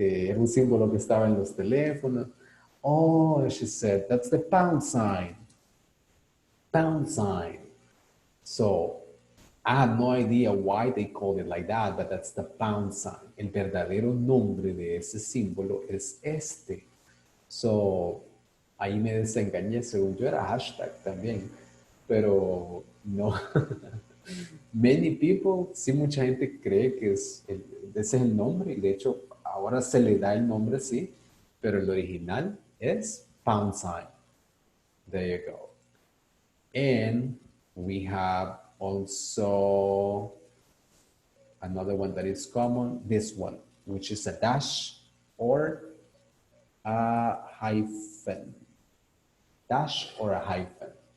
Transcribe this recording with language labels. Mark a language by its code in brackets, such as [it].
[es] que era un símbolo que estaba en los teléfonos. [en] Oh, she said, that's the pound sign. Pound sign. So, I have no idea why they call it like that, but that's the pound sign. [es] El verdadero nombre de ese símbolo es este. So, ahí me desengañé, según yo era hashtag también, pero no. [en] Many people, [es] sí, mucha gente cree que ese es el nombre, y de hecho ahora se le da el nombre así, pero el original es pound sign. [en] There you go. And we have also another one that is common, this one, which is a dash or a hyphen. Dash or a hyphen.